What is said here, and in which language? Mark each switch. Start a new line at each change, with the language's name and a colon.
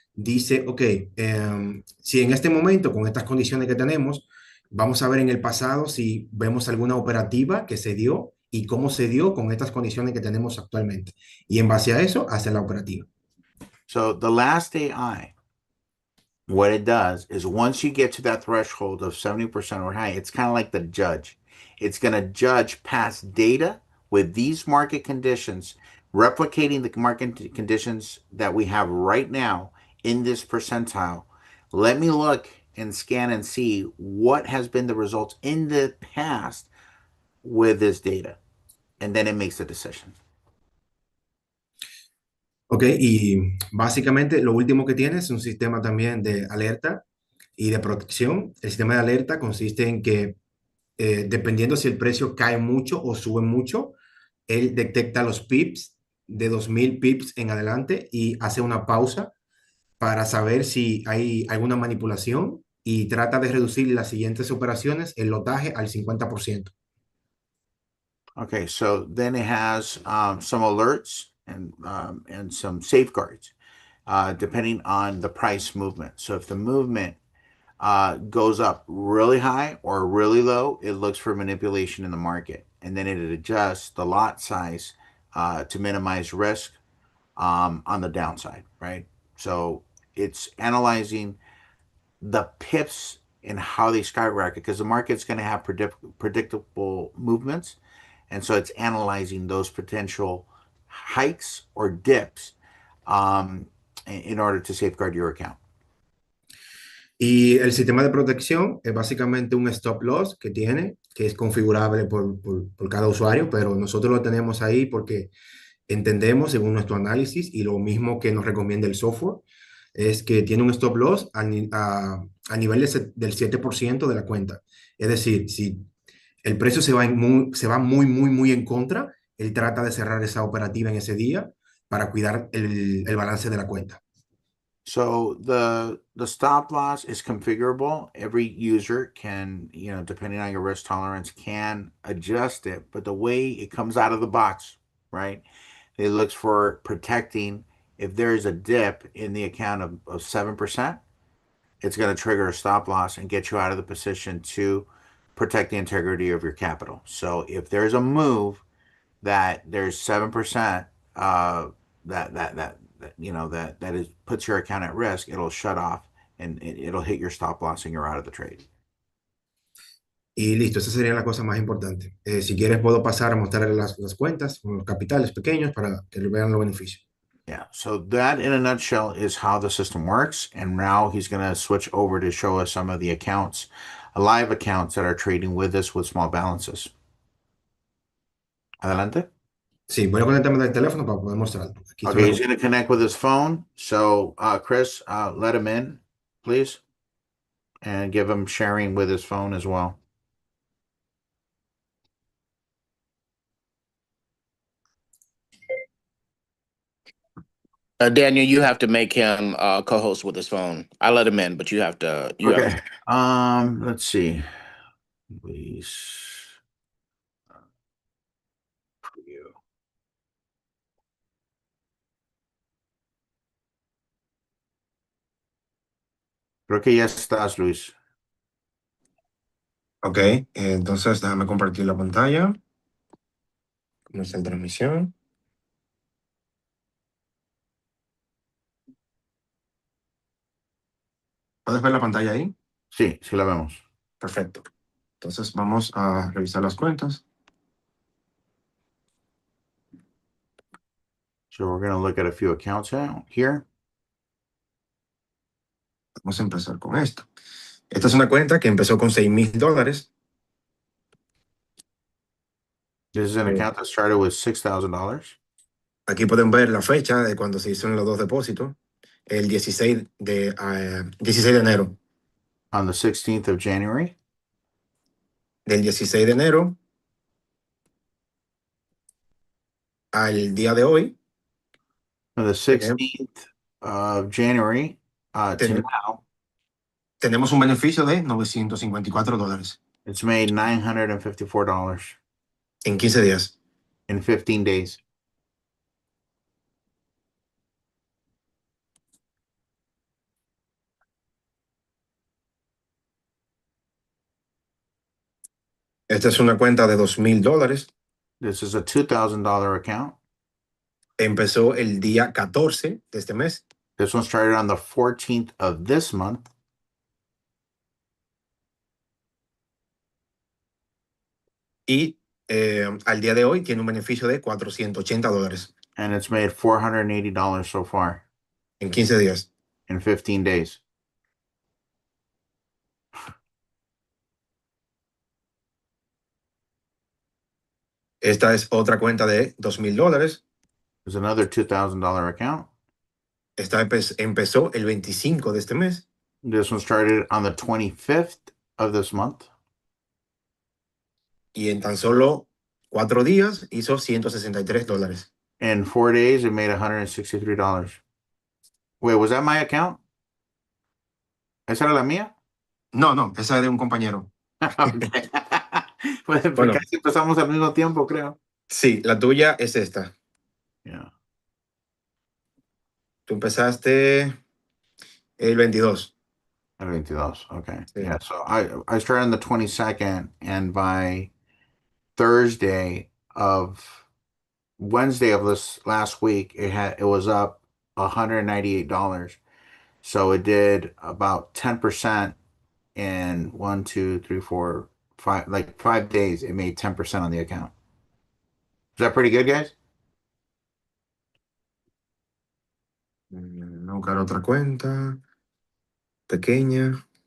Spanish: dice, ok, si en este momento, con estas condiciones que tenemos, vamos a ver en el pasado si vemos alguna operativa que se dio y cómo se dio con estas condiciones que tenemos actualmente. Y en base a eso, hace la operativa.
English: So the last AI, what it does is once you get to that threshold of 70% or high, it's kind of like the judge. It's going to judge past data with these market conditions, replicating the market conditions that we have right now in this percentile. Let me look and scan and see what has been the results in the past with this data. And then it makes a decision.
Spanish: Ok, y básicamente lo último que tiene es un sistema también de alerta y de protección. El sistema de alerta consiste en que dependiendo si el precio cae mucho o sube mucho, él detecta los pips de 2000 pips en adelante y hace una pausa para saber si hay alguna manipulación y trata de reducir las siguientes operaciones, el lotaje al 50%.
English: Okay, so then it has some alerts and some safeguards depending on the price movement. So if the movement goes up really high or really low, it looks for manipulation in the market, and then it adjusts the lot size to minimize risk on the downside, right? So it's analyzing the pips and how they skyrocket because the market's going to have predictable movements. And so it's analyzing those potential hikes or dips in order to safeguard your account.
Spanish: Y el sistema de protección es básicamente un stop loss que tiene, que es configurable por cada usuario, pero nosotros lo tenemos ahí porque entendemos según nuestro análisis y lo mismo que nos recomienda el software, es que tiene un stop loss a nivel del 7% de la cuenta. Es decir, si el precio se va muy, muy, muy en contra, él trata de cerrar esa operativa en ese día para cuidar el balance de la cuenta.
English: So the stop loss is configurable. Every user can, depending on your risk tolerance, can adjust it. But the way it comes out of the box, right? It looks for protecting if there is a dip in the account of 7%, it's going to trigger a stop loss and get you out of the position to protect the integrity of your capital. So if there's a move that there's 7% that is puts your account at risk, it'll shut off and it'll hit your stop loss and you're out of the trade.
Spanish: Y listo, esa sería la cosa más importante. Si quieres, puedo pasar a mostrarle las cuentas con los capitales pequeños para que vean los beneficios.
English: Yeah, so that in a nutshell is how the system works. And now he's going to switch over to show us some of the accounts, live accounts that are trading with us with small balances.
Spanish: Adelante. Sí, voy a conectarme del teléfono para poder mostrarlo. Aquí está
English: Okay,
Spanish: la
English: he's going to connect with his phone. So, Chris, let him in, please, and give him sharing with his phone as well. Daniel, you have to make him co-host with his phone. I let him in, but you have to. Okay. Let's see. Please. Preview.
Spanish: Creo que ya estás, Luis. Ok, entonces déjame compartir la pantalla. ¿Cómo está la transmisión? ¿Puedes ver la pantalla ahí? Sí, sí la vemos. Perfecto. Entonces vamos a revisar las cuentas.
English: So we're going to look at a few accounts here.
Spanish: Vamos a empezar con esto. Esta es una cuenta que empezó con $6,000.
English: This is an account that started with $6,000.
Spanish: Aquí pueden ver la fecha de cuando se hicieron los dos depósitos. El 16 de enero.
English: On the 16th of January.
Spanish: Del 16 de enero al día de hoy.
English: On the 16th of January to now.
Spanish: Tenemos un beneficio de $954.
English: It's made $954
Spanish: en 15 días.
English: in 15 days.
Spanish: Esta es una cuenta de $2,000.
English: This is a $2,000 account.
Spanish: Empezó el día 14 de este mes.
English: This one started on the 14th of this month.
Spanish: Y al día de hoy tiene un beneficio de $480
English: And it's made $480 so far
Spanish: en 15 días.
English: in 15 days.
Spanish: Esta es otra cuenta de $2,000.
English: There's another $2,000 account.
Spanish: Esta empezó el 25 de este mes.
English: This one started on the 25th of this month.
Spanish: Y en tan solo 4 días hizo $163.
English: In 4 days, it made $163. Wait, was that my account?
Spanish: ¿Esa era la mía? No, no, esa es de un compañero. Okay. Pues Bueno. casi empezamos al mismo tiempo, creo. Sí, la tuya es esta.
English: Yeah.
Spanish: Tú empezaste el 22. El 22. Okay. Sí.
English: Yeah. So I started on the 22nd, and by Wednesday of this last week, it was up $198. So it did about 10% in 1, 2, 3, 4, 5, like 5 days. It made 10% on the account. Is that pretty good, guys?
Spanish: Voy a buscar otra cuenta pequeña.